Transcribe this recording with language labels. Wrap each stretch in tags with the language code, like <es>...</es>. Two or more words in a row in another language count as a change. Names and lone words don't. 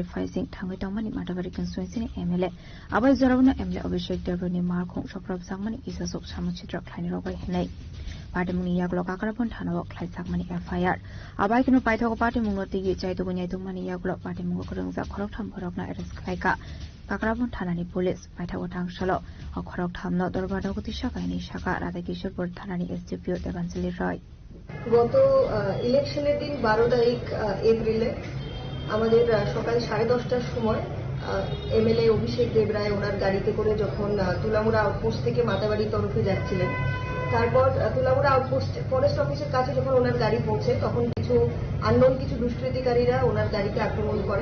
<trp>फाइजिं थांगै तंमानि माटाबारि कन्स्टिट्युएन्सिनि एमएलए आबाय जरावनो एमएलए अभिषेक देब्रयनि मारखं सप्रब जागमानि इजाजक सामुचित्र खायनि रगाय हिनै पार्टी मुनि यागलो काकराबन थानाव खालायजागमानि एफआईआर आबाय किनो पाइथागो पार्टी मुनोती जायतुगो न्यायतुगमानि यागलो पार्टी मुंगो खरंजा खरगथाम भरगना एरेस्ट खालायका काकराबन थानानि पुलिस पाइथागो थांसाल खरगथामनो दरबार नगति साकायनि साका राधा किशोरपुर थानानि एसडीपीओ देवांजलि रয়</trp> <bn>গত ইলেকশনের দিন 12 তারিখ এপ্রিলে আমাদের সকাল 10:30টার সময় এমএলএ অভিষেক দেবরায় ওনার গাড়িতে করে যখন তুলামুড়া আউটপোস্ট থেকে মাতাবাড়ির তরফে যাচ্ছিলেন তারপর তুলামুড়া আউটপোস্ট ফরেস্ট অফিসের কাছে যখন ওনার গাড়ি পৌঁছে তখন কিছু আননোন কিছু দুষ্কৃতিকারীরা ওনার গাড়িতে আক্রমণ করে</bn>